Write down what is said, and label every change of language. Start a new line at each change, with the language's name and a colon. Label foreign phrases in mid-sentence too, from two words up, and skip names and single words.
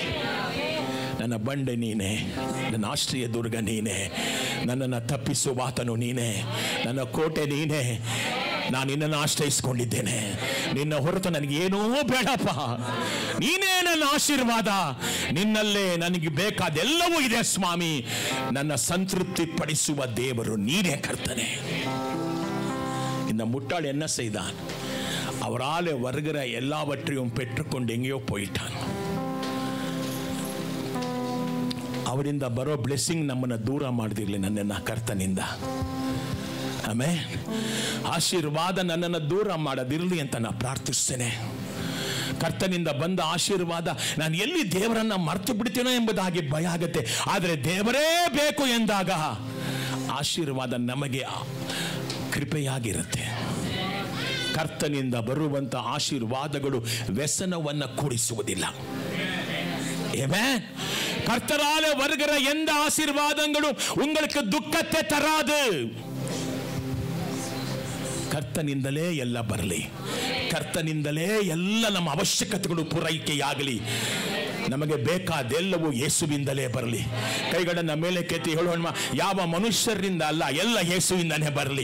Kannada: ನನ್ನ ಬಂಡೆ ನೀನೇ, ನನ್ನ ಆಶ್ರಯ ದುರ್ಗ ನೀನೇ, ನನ್ನನ್ನು ತಪ್ಪಿಸುವಾತನು ನೀನೇ, ನನ್ನ ಕೋಟೆ ನೀನೇ. ನಾನು ನಿನ್ನನ್ನು ಆಶ್ರಯಿಸಿಕೊಂಡಿದ್ದೇನೆ, ನಿನ್ನ ಹೊರತು ನನಗೇನೂ ಬೇಡಪ್ಪ, ನೀನೇ ನನ್ನ ಆಶೀರ್ವಾದ, ನಿನ್ನಲ್ಲೇ ನನಗೆ ಬೇಕಾದೆಲ್ಲವೂ ಇದೆ ಸ್ವಾಮಿ. ನನ್ನ ಸಂತೃಪ್ತಿ ಪಡಿಸುವ ದೇವರು ನೀನೇ ಕರ್ತನೆ.
Tamil: இந்த முட்டாள் என்ன செய்தான்? அவரால் வருகிற எல்லாவற்றையும் பெற்றுக்கொண்டு எங்கேயோ போயிட்டான்.
Kannada: ಅವರಿಂದ ಬರೋ ಬ್ಲೆಸ್ಸಿಂಗ್ ನಮ್ಮನ್ನು ದೂರ ಮಾಡಿದಿರಲಿ ನನ್ನನ್ನು ಕರ್ತನಿಂದ. ಆಮೆನ್. ಆಶೀರ್ವಾದ ನನ್ನನ್ನು ದೂರ ಮಾಡದಿರಲಿ ಅಂತ ನಾನು ಪ್ರಾರ್ಥಿಸ್ತೇನೆ. ಕರ್ತನಿಂದ ಬಂದ ಆಶೀರ್ವಾದ ನಾನು ಎಲ್ಲಿ ದೇವರನ್ನ ಮರ್ತು ಬಿಡ್ತೀನೋ ಎಂಬುದಾಗಿ ಭಯ ಆಗುತ್ತೆ. ಆದರೆ ದೇವರೇ ಬೇಕು ಎಂದಾಗ ಆಶೀರ್ವಾದ ನಮಗೆ ಕೃಪೆಯಾಗಿರುತ್ತೆ. ಕರ್ತನಿಂದ ಬರುವಂತ ಆಶೀರ್ವಾದಗಳು ವ್ಯಸನವನ್ನು ಕೂಡಿಸುವುದಿಲ್ಲ.
Tamil: ஆமென். கர்த்தரால வருகிற எந்த ஆசீர்வாதங்களும் உங்களுக்கு துக்கத்தை தராது.
Kannada: ಕರ್ತನಿಂದಲೇ ಎಲ್ಲ ಬರಲಿ, ಕರ್ತನಿಂದಲೇ ಎಲ್ಲ ನಮ್ಮ ಅವಶ್ಯಕತೆಗಳು ಪೂರೈಕೆಯಾಗಲಿ. ನಮಗೆ ಬೇಕಾದೆಲ್ಲವೂ ಯೇಸುವಿಂದಲೇ ಬರಲಿ. ಕೈಗಳನ್ನು ಮೇಲೆ ಕೆತ್ತಿ ಹೇಳೋಣ, ಯಾವ ಮನುಷ್ಯರಿಂದ ಅಲ್ಲ, ಎಲ್ಲ ಯೇಸುವಿಂದನೇ ಬರಲಿ.